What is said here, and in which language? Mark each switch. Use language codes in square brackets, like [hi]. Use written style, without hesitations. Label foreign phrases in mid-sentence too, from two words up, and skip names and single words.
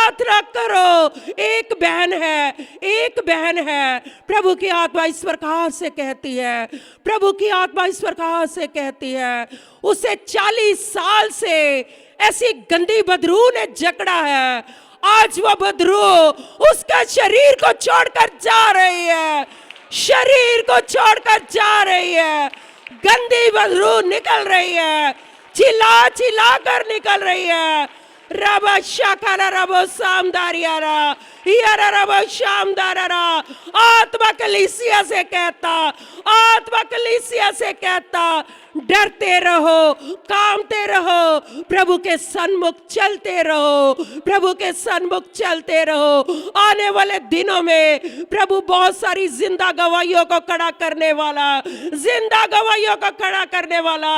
[hi] एक बहन है, प्रभु की आत्मा इस प्रकार से कहती है, उसे 40 साल से ऐसी गंदी बदरू ने जकड़ा है। आज वो बदरू उसका शरीर को छोड़कर जा रही है, गंदी बदबू निकल रही है, चिल्ला चिल्ला कर निकल रही है। रबा शाकारा रबो सामदारियारा यारा रबो शामदारारा। आत्मा कलीसिया से कहता, आत्मा कलीसिया से कहता, डरते रहो, कामते रहो, प्रभु के सन्मुख चलते रहो, प्रभु के सन्मुख चलते रहो। आने वाले दिनों में प्रभु बहुत सारी जिंदा गवाहियों को खड़ा करने वाला, जिंदा गवाहियों को खड़ा करने वाला।